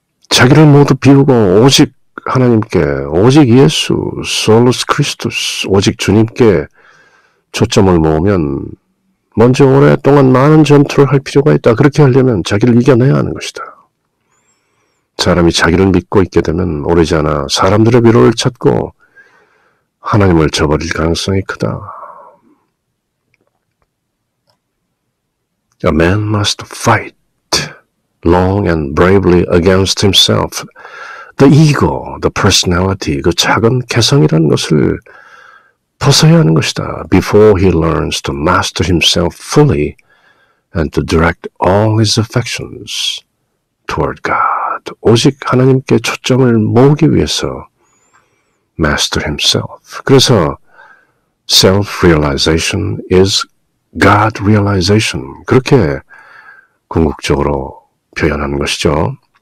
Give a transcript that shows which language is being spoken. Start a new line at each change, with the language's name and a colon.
Korean: 자기를 모두 비우고 오직 하나님께, 오직 예수, 솔루스 크리스투스, 오직 주님께 초점을 모으면 먼저 오랫동안 많은 전투를 할 필요가 있다. 그렇게 하려면 자기를 이겨내야 하는 것이다. 사람이 자기를 믿고 있게 되면 오래지 않아 사람들의 위로를 찾고 하나님을 저버릴 가능성이 크다.
English: A man must fight long and bravely against himself. The ego, the personality,
Korean: 그 작은 개성이라는 것을 벗어야 하는 것이다.
English: Before he learns to master himself fully and to direct all his affections toward God.
Korean: 오직 하나님께 초점을 모으기 위해서
English: master himself. 그래서 self-realization is God realization.
Korean: 그렇게 궁극적으로 표현하는 것이죠.